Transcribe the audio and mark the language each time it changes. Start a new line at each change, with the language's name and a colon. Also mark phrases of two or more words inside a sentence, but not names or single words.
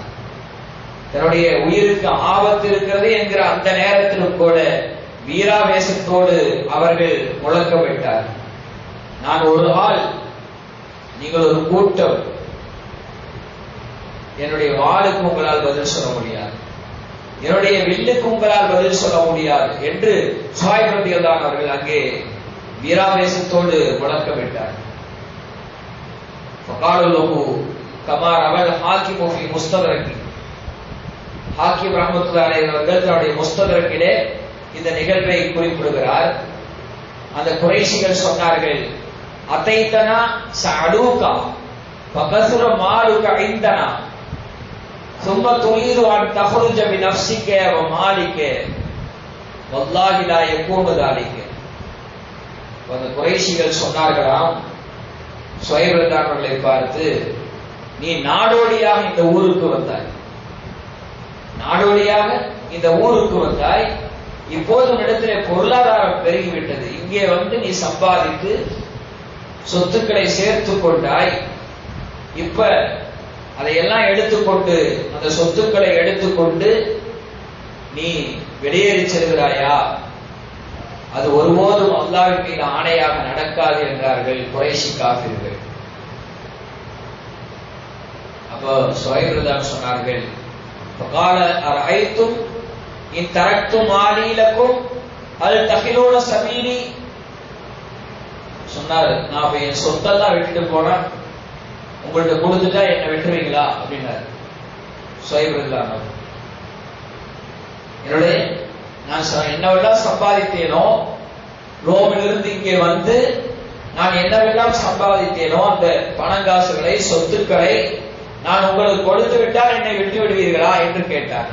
Tamil: தன்னுடைய உயிருக்கு ஆபத்து இருக்கிறது என்கிற அந்த நேரத்திலும் கூட வீராவேசத்தோடு அவர்கள் முழக்கமிட்டார், நான் ஒரு ஆள், நீங்கள் ஒரு கூட்டம், என்னுடைய வாளுக்கு உங்களால் பதில் சொல்ல முடியாது, என்னுடைய வில்லுக்கு உங்களால் பதில் சொல்ல முடியாது என்று சுஹைப் ரலியல்லாஹு அவர்கள் அங்கே வீராவேசத்தோடு முழக்கமிட்டார்.
Arabic: فقالوا له كما روى الحاكم في مستدركه.
Tamil: ஹாக்கிம்
Arabic: رحمة الله عليه
Tamil: அவர்கள் தன்னுடைய முஸ்ததரக்கிலே இந்த நிகழ்வை குறிப்பிடுகிறார். அந்த குறைஷிகள் சொன்னார்கள்,
Arabic: أتيتنا صعلوكا فكثر مالك عندنا ثم تريد ان تخرج بنفسك ومالك والله لا يكون ذلك.
Tamil: அந்த குறைஷிகள் சொன்னார்களாம் சுஹைப் ரலியல்லாஹு அவர்களை பார்த்து, நீ நாடோடியாக இந்த ஊருக்கு வந்தாய், நாடோடியாக இந்த ஊருக்கு வந்தாய், இப்போது இடத்திலே பொருளாதாரம் பெருகிவிட்டது, இங்கே வந்து நீ சம்பாதித்து சொத்துக்களை சேர்த்து கொண்டாய், இப்ப அதையெல்லாம் எடுத்துக்கொண்டு அந்த சொத்துக்களை எடுத்துக்கொண்டு நீ வெளியேறி செல்கிறாயா? அது ஒருபோதும் அல்லாஹ்வின் மீது ஆணையாக நடக்காது என்றார்கள் குறைஷி காஃபிர்கள். அப்போ சுஹைப் ரலியல்லாஹு சொன்னார்கள்,
Arabic: فقال أرأيتم إن تركت مالي لكم هل تخلون سبيلي.
Tamil: சொன்னார், நான் என் சொத்தெல்லாம் விட்டுட்டு போறேன், உங்கள்ட்ட கொடுத்துட்டா என்ன விட்டுருவீங்களா அப்படின்னாரு சுஹைப் ரலியல்லாஹு. என்னுடைய நான் என்னவெல்லாம் சம்பாதித்தேனோ, ரோமிலிருந்து இங்கே வந்து நான் என்னவெல்லாம் சம்பாதித்தேனோ அந்த பணங்காசுகளை சொத்துக்களை நான் உங்களுக்கு கொடுத்து விட்டால் என்னை விட்டு விடுவீர்களா என்று கேட்டார்.